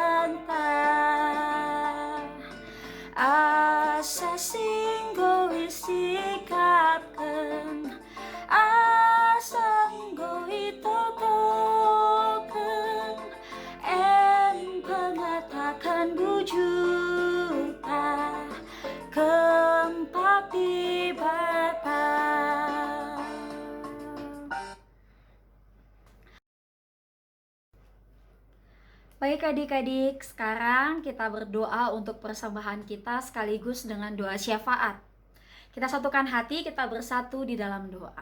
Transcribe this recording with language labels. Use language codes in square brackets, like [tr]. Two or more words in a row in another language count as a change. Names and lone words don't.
[btx] bantah asa singgo isikapken asa nggo itotoken en pengatakan bujuta kempati bata. [id] Baik adik-adik, sekarang kita berdoa untuk persembahan kita sekaligus dengan doa syafaat. Kita satukan hati, kita bersatu di dalam doa.